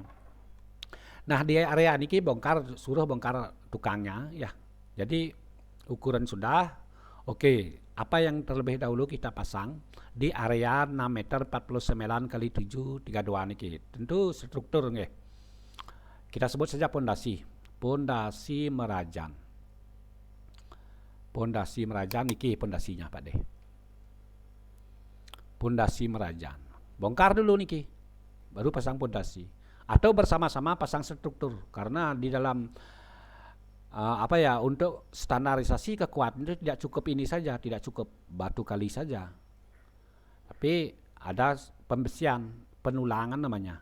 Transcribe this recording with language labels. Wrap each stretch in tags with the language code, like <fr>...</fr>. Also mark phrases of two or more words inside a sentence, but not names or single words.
<id>Nah di area niki suruh bongkar tukangnya ya. Jadi ukuran sudah. Oke, apa yang terlebih dahulu kita pasang di area 6 meter 49 kali 7 32 niki. Tentu struktur nggih. Kita sebut saja pondasi. Pondasi merajan. Pondasi merajan niki pondasinya Pak De. Pondasi merajan. Bongkar dulu niki, baru pasang pondasi. Atau bersama-sama pasang struktur. Karena di dalam untuk standarisasi kekuatan itu tidak cukup ini saja, tidak cukup batu kali saja. Tapi ada pembesian, penulangan namanya.</id>